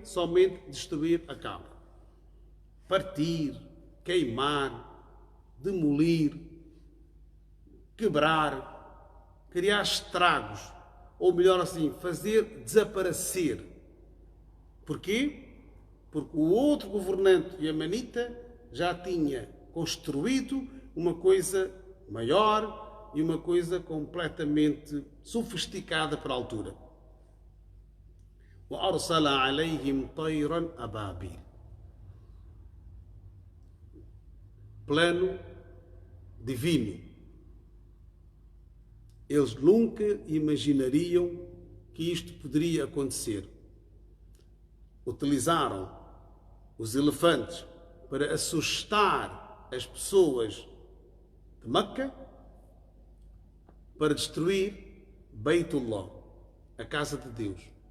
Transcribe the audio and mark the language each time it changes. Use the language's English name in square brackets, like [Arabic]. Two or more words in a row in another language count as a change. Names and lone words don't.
[Portuguese] Somente destruir a Kaaba. Partir, queimar, demolir, quebrar, criar estragos, ou melhor assim, fazer desaparecer. Porquê? Porque o outro governante iemenita já tinha construído uma coisa maior e uma coisa completamente sofisticada para a altura. [Arabic] وأرسل عليهم طيرا أبابيل. [Portuguese] Plano divino. Eles nunca imaginariam que isto poderia acontecer. Utilizaram os elefantes para assustar as pessoas de Meca, para destruir Beitullah, a casa de Deus.